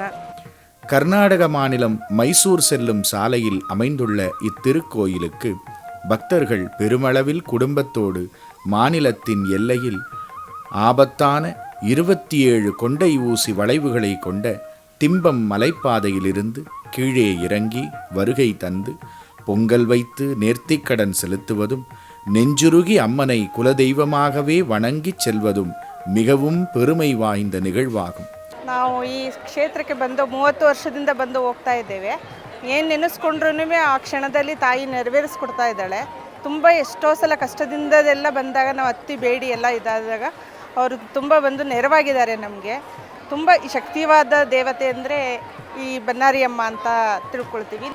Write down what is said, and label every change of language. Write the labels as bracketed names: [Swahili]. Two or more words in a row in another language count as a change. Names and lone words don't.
[Tamil] கர்நாடக மாநிலம் மைசூர் செல்லும் சாலையில் அமைந்துள்ள இத்திருக்கோயிலுக்கு பக்தர்கள் பெருமளவில் குடும்பத்தோடு மாநிலத்தின் எல்லையில் ஆபத்தான 27 கொண்டை ஊசி வளைவுகளை கொண்ட திம்பம் மலைப்பாதையிலிருந்து கீழே இறங்கி வருகை தந்து பொங்கல் வைத்து நேர்த்திக்கடன் செலுத்துவதும் நெஞ்சுருகி அம்மனை குலதெய்வமாகவே வணங்கிச் செல்வதும் மிகவும் பெருமை வாய்ந்த நிகழ்வாகும். [Kannada] ನಾವು ಈ ಕ್ಷೇತ್ರಕ್ಕೆ ಬಂದು 30 ವರ್ಷದಿಂದ ಬಂದು ಹೋಗ್ತಾ ಇದ್ದೇವೆ. ಏನು ನೆನೆಸ್ಕೊಂಡ್ರೂ ಆ ಕ್ಷಣದಲ್ಲಿ ತಾಯಿ ನೆರವೇರಿಸ್ಕೊಡ್ತಾ ಇದ್ದಾಳೆ. ತುಂಬ ಎಷ್ಟೋ ಸಲ ಕಷ್ಟದಿಂದದೆಲ್ಲ ಬಂದಾಗ ನಾವು ಹತ್ತಿ ಬೇಡಿ ಎಲ್ಲ ಇದಾದಾಗ ಅವರು ತುಂಬ ಬಂದು ನೆರವಾಗಿದ್ದಾರೆ ನಮಗೆ. ತುಂಬ ಶಕ್ತಿವಾದ ದೇವತೆ ಅಂದರೆ ಈ ಬನ್ನಾರಿ ಅಮ್ಮ ಅಂತ ತಿಳ್ಕೊಳ್ತೀವಿ.